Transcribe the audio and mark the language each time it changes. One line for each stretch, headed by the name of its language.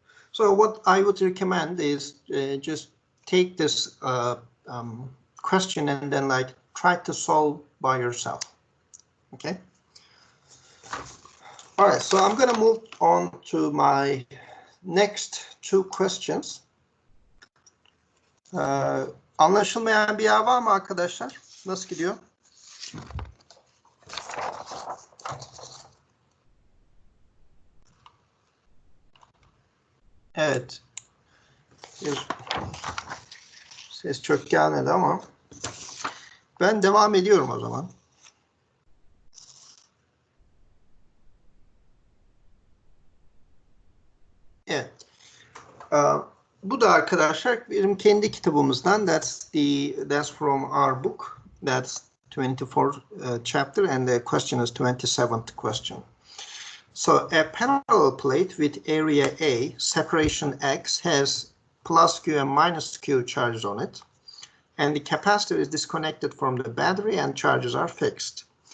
English: So what I would recommend is just take this question and then like try to solve by yourself. Okay. All right, so I'm going to move on to my next 2 questions.
Turkish: Anlaşılmayan bir yer var mı arkadaşlar? Nasıl gidiyor? Evet. Ses çok gelmedi ama ben devam ediyorum o zaman. Evet. Bu da arkadaşlar benim kendi kitabımızdan.
English: That's from our book. That's 24th chapter, and the question is 27th question. So a parallel plate with area A, separation X, has plus Q and minus Q charges on it, and the capacitor is disconnected from the battery and charges are fixed.